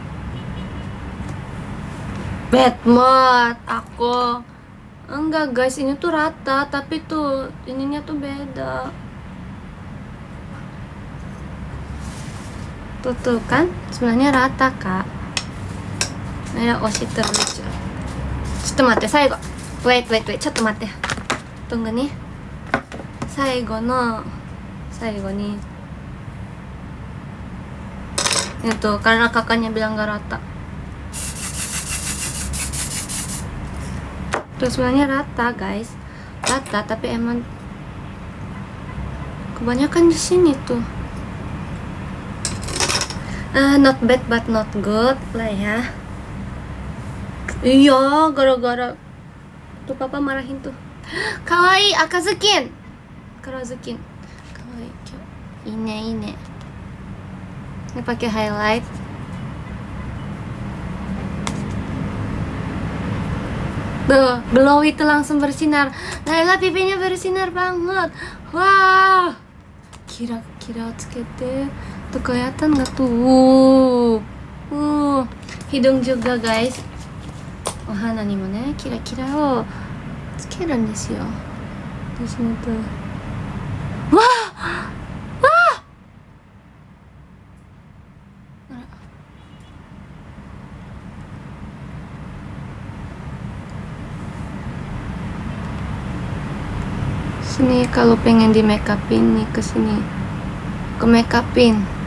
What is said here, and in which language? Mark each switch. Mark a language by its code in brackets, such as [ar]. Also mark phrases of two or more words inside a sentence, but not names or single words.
[en] Bad mood [id] aku. Enggak guys, ini tuh rata, tapi tuh ininya tuh beda. Tuh kan, sebenarnya rata kak. Nah, oshi terlucu. [ja] ちょっと待って、最後。wait ちょっと待って。 [id] tunggu nih. 最後に itu karena kakaknya bilang gak rata. Terus sebenarnya rata guys, rata tapi emang kebanyakan di sini tuh. [en] Not bad but not good [id] lah ya. Iya, gara-gara tuh papa marahin tuh. [ja] Kawaii Akazukin. Kawaii. [id] Ini. Ini pakai highlight. Tuh, glow itu langsung bersinar. Naila pipinya bersinar banget. [ja] Wah. キラキラつけて. [id] Tuh kelihatan nggak tuh? Hidung juga guys. [ja] お花にもね、キラキラをつけるんですよ。 [id] di sini tuh. Wah. Sini kalau pengen di make upin nih, ke sini, ke make upin.